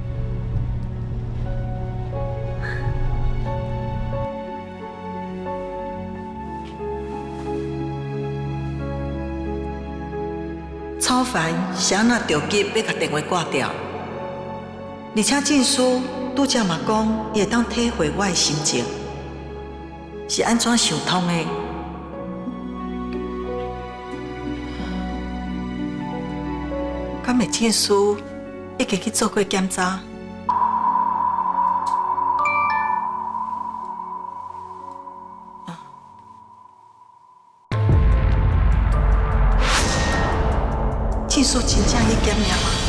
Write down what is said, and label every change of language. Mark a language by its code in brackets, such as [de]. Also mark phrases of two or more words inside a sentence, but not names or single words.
[nan] 超凡是安那着急要甲电话挂掉，而且证书拄则嘛讲，伊会当体会我的心情，是安怎想通的？敢会证书已经去做过检查？证书真正去检验吗？